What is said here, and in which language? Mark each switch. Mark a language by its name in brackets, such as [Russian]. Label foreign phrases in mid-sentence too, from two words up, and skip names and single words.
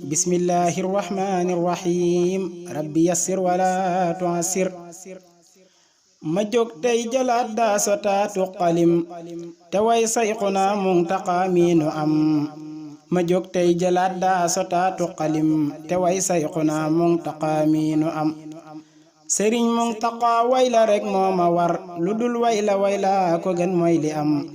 [Arabic] بسم الله الرحمن الرحيم. رب يسر ولا تعسر. [Wolof] Ma jóg tey jëlaat daa sotaatu xalim, te way Sayxuna Muntaxa mi nu am. Ma jóg tey jëlaat daa sotaatu xalim, te way Sayxuna Muntaxa mi nu am. Sëriñ Muntaxa way la rek moo ma war, lu dul way la way la ko gën mooy li am.